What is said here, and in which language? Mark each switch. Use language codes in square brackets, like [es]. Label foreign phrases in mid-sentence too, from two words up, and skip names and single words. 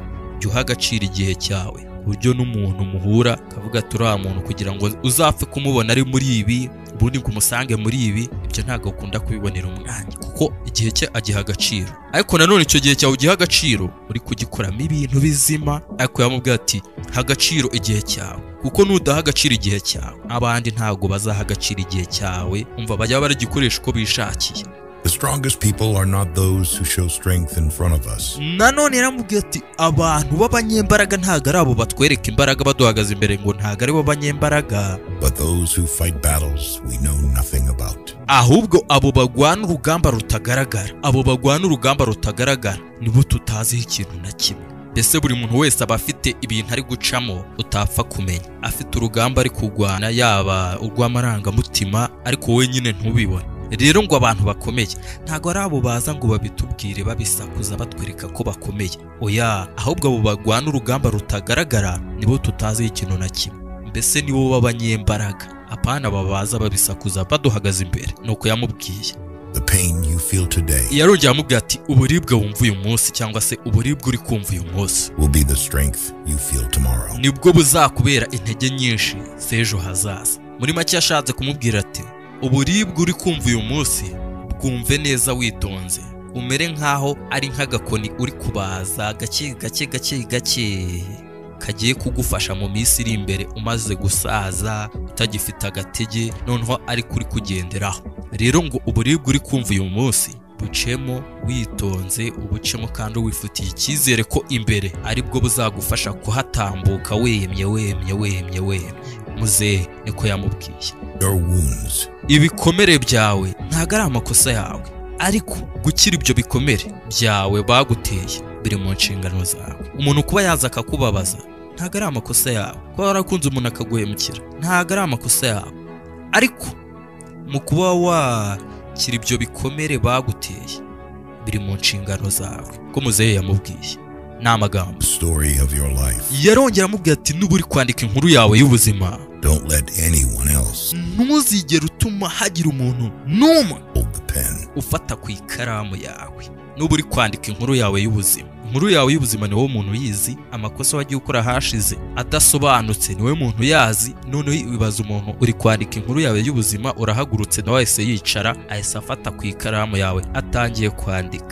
[rw] Jya uha agaciro igihe cyawe ku buryo n'umuntu muhura kavuga turiya muntu kugira ngo uzapfe kumubona ari muri ibi ubundi ngo umusange muri ibi, ibyo ntabwo ukunda kubibonera umwanya kuko igihe cye agiha agaciro. Ariko nanone icyo gihe cyawe ugiha agaciro uri kugikoramo ibintu bizima. Ariko yamubwira ati ha agaciro igihe cyawe, kuko nudaha agaciro igihe cyawe abandi ntabwo bazaha agaciro igihe cyawe, umva bajya baragikoresha uko bishakiye. [en] The strongest people are not those who show strength in front of us. [rw] Nanone yaramubwiye ati abantu b'abanyembaraga ntabwo ari abo batwereka imbaraga baduhagaze imbere, ngo ntabwo ari bo banyembaraga, [en] but those who fight battles we know nothing about. [rw] Ahubwo abo bagwana urugamba rutagaragara, nibo tutaziho ikintu na kimwe. Mbese buri muntu wese aba afite ibintu ari gucamo utapfa kumenya, afite urugamba ari kugwana, yaba urw'amarangamutima ariko wowe nyine ntubibone. Rero ngo abantu bakomeye ntago ari abo baza ngo babitubwire babisakuza batwereka ko bakomeye, oya, ahubwo abo bagwana urugamba rutagaragara nibo tutazi ikintu na kimwe. Mbese nibo b'abanyembaraga, apana babaza babisakuza baduhagaze imbere. Nuko yamubwiye [en] the pain you feel today, [rw] yarongera amubwira ati uburibwe wumva uyu munsi cyangwa se uburibwe uri kumva uyu munsi [en] will be the strength you feel tomorrow. [rw] Nibwo buzakubera intege nyinshi z'ejo hazaza. Muri make yashatse kumubwira ati uburibwe uri kumva uyu munsi bwumve neza witonze, umere nkaho ari nk'agakoni uri kubaza gake kagiye kugufasha mu minsi iri imbere umaze gusaza utagifite agatege, noneho ari kuri kugenderaho. Rero ngo uburibwe uri kumva uyu munsi bucemo witonze, ubucemo kandi wifitiye icyizere ko imbere ari bwo buzagufasha kuhatambuka wemye. Muzehe niko yamubwiye. [en] Your wounds, [rw] Ibikomere byawe ntago ari amakosa yawe, ariko gukira ibyo bikomere byawe baguteye biri mu nshingano zawe. Umuntu kuba yaza akakubabaza ntago ari amakosa yawe, kuba warakunze umuntu akaguhemukira ntago ari amakosa yawe, ariko mu kuba wakira ibyo bikomere baguteye biri mu nshingano zawe. Ko muzehe yamubwiye ni amagambo. [en] story of your life. [rw] Yarongera amubwira ati nuba uri kwandika inkuru yawe y'ubuzima, [en] Don't let anyone else [rw] ntuzigere utuma hagira umuntu n'umwe [en] hold the pen. [rw] ufata ku ikaramu yawe. Nuba uri kwandika inkuru yawe y'ubuzima, inkuru yawe y'ubuzima niwe muntu yizi, amakosa wagiye ukora hashize adasobanutse niwe muntu yazi. Noneho wibaza umuntu uri kwandika inkuru yawe y'ubuzima, urahagurutse nawe wese yicara ahise afata ku ikaramu yawe atangiye kwandika.